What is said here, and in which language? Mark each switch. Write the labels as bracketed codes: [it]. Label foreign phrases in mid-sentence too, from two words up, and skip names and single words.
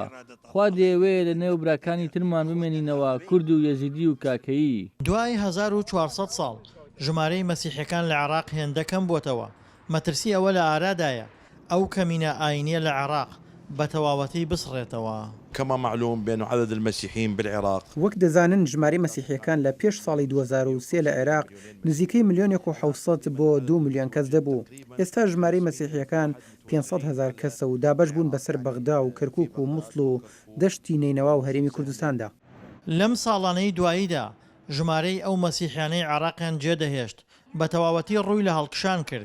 [ckb] خوا دەیەوێ لە نێو براکانی ترمان بمێنینەوە کورد و یەزیدی و کاکەیی. دوای 1400 ساڵ ژمارەی مەسیحیەکان لە عێراق هێندەکەم بۆتەوە. مەترسی ئەوە لە ئارادایە ئەو کەمینە ئاینیە لە عێراق بەتەواوەتی بسڕێتەوە. [ar] كما معلوم بأن عدد المسيحيين بالعراق [ckb] وەک دەزانن ژمارەی مەسیحیەکان لە پێش ساڵی 2023 لە عێراق نزیکەی 1,700,000 بۆ 2 ملیۆن کەس دەبوو. ئێستا ژمارەی مەسیحیەکان 500,000 کەسە و دابەش بوون بەسەر بەغدا و کەرکووک و مووسڵ و دەشتی نینەوا و هەرێمی کوردستاندا. لەم ساڵانەی دواییدا ژمارەی ئەو مەسیحیانەی عێراقیان جێدەهێشت بە تەواوەتی ڕووی لە هەڵکشان کرد.